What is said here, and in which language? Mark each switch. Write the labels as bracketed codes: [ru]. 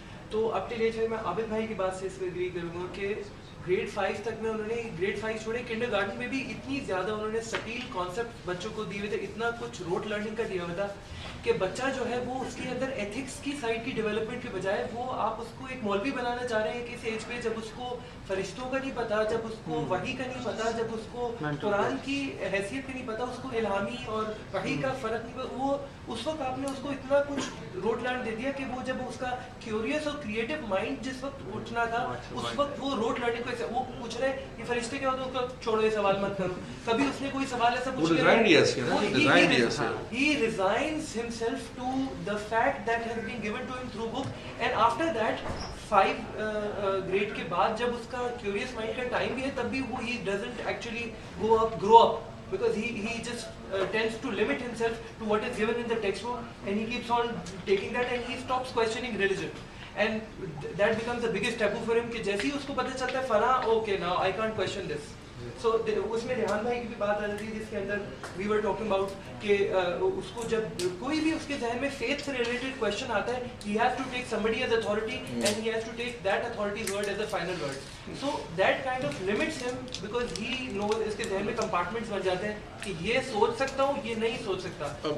[ur] تو اب ٹل ایج میں عابد بھائی کی بات سے اس پہ ایگری کروں گا کہ گریڈ 5 تک میں انہوں نے گریڈ 5 چھوڑے کنڈر گارڈن میں بھی اتنی زیادہ انہوں نے سٹیل کانسیپٹ بچوں کو دیے ہوئے تھے، اتنا کچھ روٹ لرننگ کا دیا ہوا تھا کہ بچہ جو ہے وہ اس کے اندر ایتھکس کی سائڈ کی ڈیولپمنٹ کے بجائے وہ آپ اس کو ایک مولوی بنانا چاہ رہے ہیں کہ اس ایج پہ جب اس کو فرشتوں کا نہیں پتا، جب اس کو وحی کا نہیں پتا، جب اس کو قرآن کی حیثیت کا نہیں پتا، اس کو الہامی اور وحی کا فرق نہیں پتا. وہ اس وقت آپ نے اس کو اتنا کچھ روٹ لرن دے دیا کہ وہ جب اس کا کیوریس اور کریٹو مائنڈ جس وقت اٹھنا تھا اس وقت وہ روٹ لرننگ کو وہ پوچھ رہے یہ فرشتے کیا ہوتے ہیں، چھوڑو یہ سوال مت کرو. کبھی اس نے کوئی سوال ایسا پوچھ لیا [en] he resigns himself to the fact that has been given to him through book, and after that 5 grade [ur] کے بعد جب اس کا [en] curious mind کا time [ur] بھی ہے تب بھی وہ [en] he doesn't actually grow up because he just tends to limit himself to what is given in the textbook, and he keeps on taking that and he stops questioning religion, and that becomes the biggest taboo for him [ur] کہ جیسے ہی اس کو پتہ چلتا ہے [en] فلاں okay now I can't question this. [ur] سو اس میں ریحان بھائی کی بھی بات آ رہی تھی جس کے اندر [en] we were talking about [ur] کہ اس کو جب کوئی بھی اس کے ذہن میں فیتھ سے ریلیٹڈ کویشچن آتا ہے [en] He has to take somebody as authority and he has to take that authority's word as a final word. So that kind of limits him because he knows [ur] اس کے ذہن میں compartments بن جاتے ہیں کہ یہ سوچ سکتا ہوں یہ نہیں سوچ سکتا.